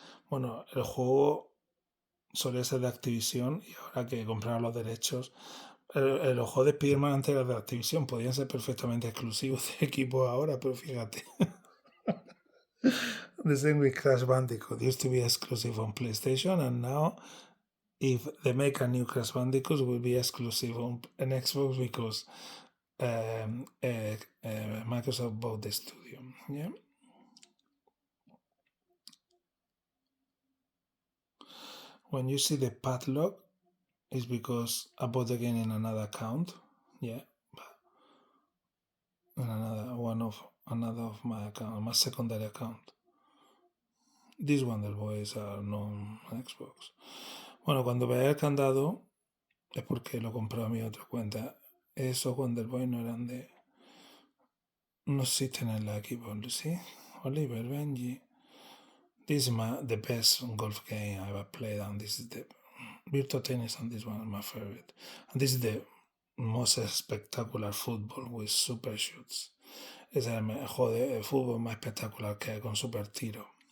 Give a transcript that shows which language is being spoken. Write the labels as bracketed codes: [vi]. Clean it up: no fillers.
[es] Bueno, el juego solía ser de Activision y ahora que compraron los derechos, los juegos de Spiderman antes eran de Activision, podían ser perfectamente exclusivos de equipos ahora, pero fíjate. [en] The same with Crash Bandicoot. It used to be exclusive on PlayStation, and now if they make a new Crash Bandicoot, it will be exclusive on an Xbox because Microsoft bought the studio. Yeah. When you see the padlock, it's because I bought the game in another account. Yeah. In another of my account, my secondary account. These Wonder Boys are non Xbox. [es] Bueno, cuando veáis el candado es porque lo compré a mi otra cuenta. Esos Wonder Boys no eran de... No existen en la Xbox, ¿sí? Oliver, Benji. [en] This is the best golf game I ever played, and this is the Virtua Tennis, and this one is my favorite. And this is the most spectacular football with super shoots. [es] Es el juego de fútbol más espectacular que hay con super tiro.